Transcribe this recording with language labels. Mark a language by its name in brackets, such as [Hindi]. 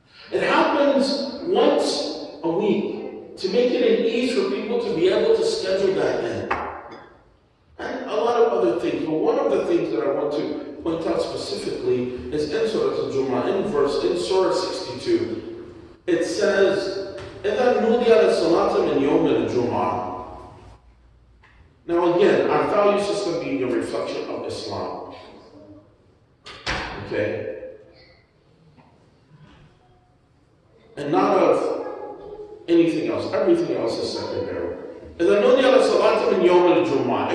[English] It happens once a week to make it an ease for people to be able to schedule that in. And a lot of other things, but one of the things that I want to point out specifically is in Surah Al-Jumu'ah, in Surah 62. It says, [Arabic] إِذَا نُودِيَ لِلصَّلَاةِ مِنْ يَوْمِ الْجُمْعَةِ. [English] Now again, our value system being a reflection of Islam. Okay? And not of anything else. Everything else is secondary. [Arabic] إِذَا نُودِيَ لِلصَّلَاةِ مِنْ يَوْمِ الْجُمْعَةِ.